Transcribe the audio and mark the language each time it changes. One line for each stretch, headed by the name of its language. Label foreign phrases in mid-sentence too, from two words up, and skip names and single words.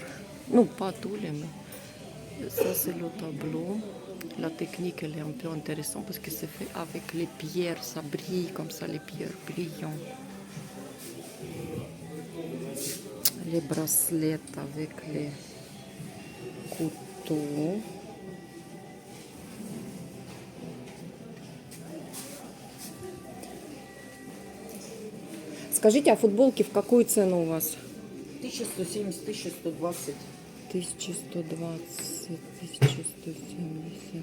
French: Non, pas tous les, mais ça, c'est le tableau. La technique, elle est un peu intéressante parce que c'est fait avec les pierres. Ça brille comme ça, les pierres brillantes. Les bracelets avec les couteaux.
Russian: Скажите, а футболки в какую цену у вас? 1170, 1120. 1120, 1170.